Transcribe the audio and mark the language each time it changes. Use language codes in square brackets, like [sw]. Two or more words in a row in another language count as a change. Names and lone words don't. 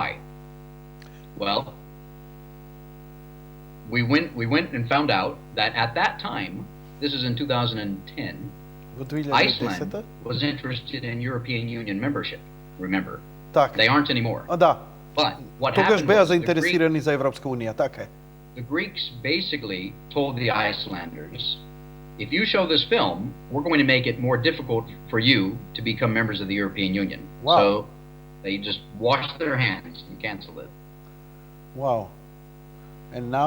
[en] Well, we went and found out that at that time, this is in 2010, Iceland was interested in European Union membership, remember? [mk] Так. [en] They aren't anymore. [mk] Да. [en] But what [mk] Тогаш [en] happened [mk] беа [en] was [mk] заинтересирани за Европска унија, така е. [en] the Greeks basically told the Icelanders, if you show this film, we're going to make it more difficult for you to become members of the European Union. Wow. So they just washed their hands and canceled it. Wow. And now?